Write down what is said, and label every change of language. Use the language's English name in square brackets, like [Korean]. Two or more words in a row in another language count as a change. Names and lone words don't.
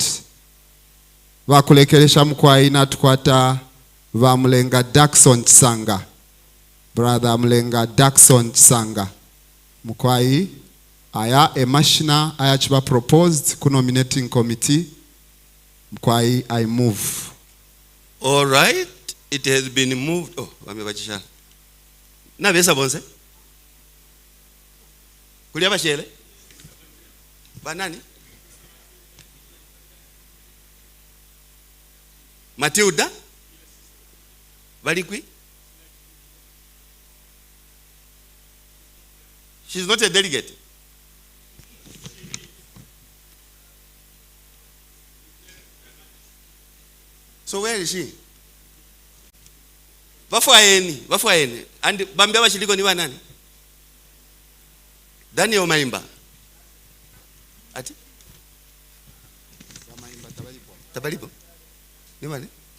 [Bemba] Vakulekeresha mkwai natukwata va Mulenga Daxon Sanga, brother Mulenga Daxon Sanga. Mkwai aya emashina aya chiba proposed ku [English] nominating committee. Mkwai I move. All right, it has been moved. [Bemba] Oh, wamebachisha. Na besa bonse. Kulia bashele. Banani? Matilda? Balikwi? [English] She's not a delegate. So where is she? [Bemba] Wafuaeni. And bambia bashiliko ni wanani? Daniel Maimba. Ati? Tabalipo. Ni wani?